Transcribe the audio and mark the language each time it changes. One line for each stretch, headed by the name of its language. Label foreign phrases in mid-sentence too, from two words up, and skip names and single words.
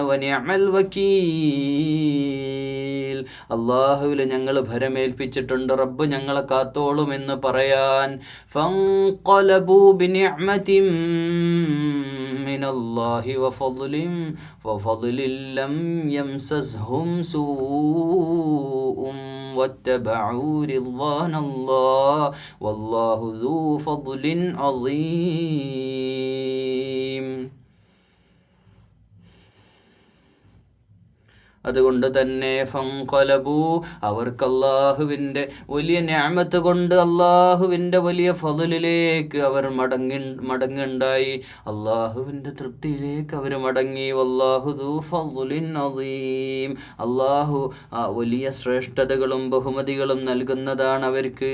Arabic: ونعم الوكيل,
Malayalam: അല്ലാഹുവിൽ ഞങ്ങൾ ഭരമേൽപ്പിച്ചിട്ടുണ്ട്, റബ്ബ് ഞങ്ങളെ കാത്തോളുമെന്ന് പറയാൻ.
Arabic: فانقلبوا بنعمة من الله وفضل لم يمسسهم سوء واتبعوا رضوان الله والله ذو فضل عظيم.
Malayalam: അതുകൊണ്ട് തന്നെ ഫൻഖലബൂ, അവർക്ക് അള്ളാഹുവിൻ്റെ വലിയ നിഅമത്ത് കൊണ്ട് അള്ളാഹുവിൻ്റെ വലിയ ഫളിലേക്ക് അവർ മടങ്ങുണ്ടായി. അള്ളാഹുവിൻ്റെ തൃപ്തിയിലേക്ക് അവർ മടങ്ങി.
Arabic: والله ذو فضل عظيم,
Malayalam: അള്ളാഹു വലിയ ശ്രേഷ്ഠതകളും ബഹുമതികളും നൽകുന്നതാണ് അവർക്ക്.